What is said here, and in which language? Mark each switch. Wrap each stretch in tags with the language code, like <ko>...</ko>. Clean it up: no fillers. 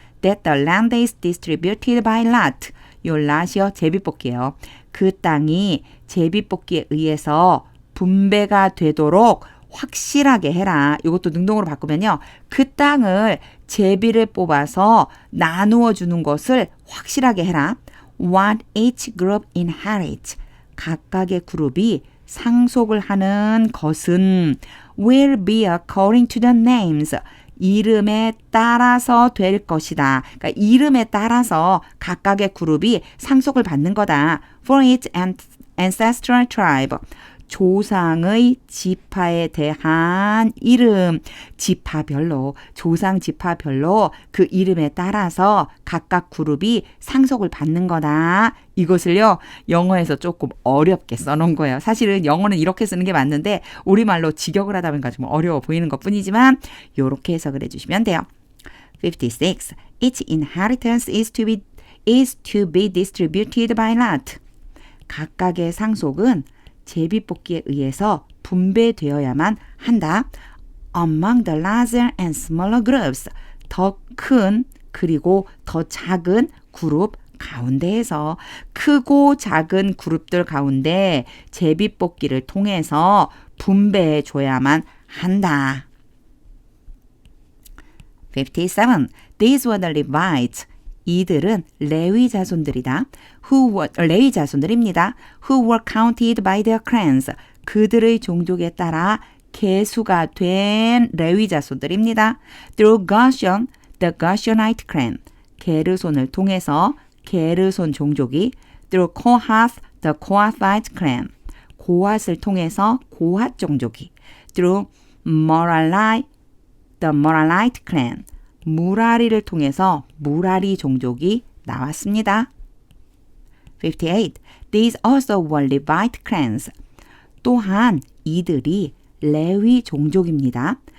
<en>That the land is distributed by lot.</en> <ko>요 lot이요, 제비뽑기예요. 그 땅이 제비뽑기에 의해서 분배가 되도록 확실하게 해라. 이것도 능동으로 바꾸면요. 그 땅을 제비를 뽑아서 나누어 주는 것을 확실하게 해라.</ko> <en>What each group inherits.</en> <ko>각각의 그룹이 상속을 하는 것은</ko> <en>will be according to the names.</en> <ko>이름에 따라서 될 것이다. 그러니까 이름에 따라서 각각의 그룹이 상속을 받는 거다.</ko> <en>For its ancestral tribe.</en> <ko>조상의 지파에 대한 이름, 지파별로, 조상 지파별로 그 이름에 따라서 각각 그룹이 상속을 받는 거다. 이것을요, 영어에서 조금 어렵게 써놓은 거예요. 사실은 영어는 이렇게 쓰는 게 맞는데 우리말로 직역을 하다 보니까 좀 어려워 보이는 것 뿐이지만 이렇게 해석을 해주시면 돼요.</ko> <en>56. Each inheritance is to be distributed by lot.</en> <ko>각각의 상속은 제비뽑기에 의해서 분배되어야만 한다.</ko> <en>Among the larger and smaller groups,</en> <ko>더 큰 그리고 더 작은 그룹 가운데에서 크고 작은 그룹들 가운데 제비뽑기를 통해서 분배해 줘야만 한다.</ko> <en>57. These were the Levites.</en> <ko>이들은 레위 자손들이다. 레위 자손들입니다.</ko> <en>Who were counted by their clans.</en> <ko>그들의 종족에 따라 계수가 된 레위 자손들입니다.</ko> <en>Through Gershon, the Gershonite clan.</en> <ko>게르손을 통해서 게르손 종족이</ko> <en>through Kohath, the Kohathite clan.</en> <ko>고핫을 통해서 고핫 종족이</ko> <en>through Merari, the Merarite clan.</en> <ko>무라리를 통해서 무라리 종족이 나왔습니다.</ko> <en>58. These also were Levite clans.</en> <ko>또한 이들이 레위 종족입니다.</ko>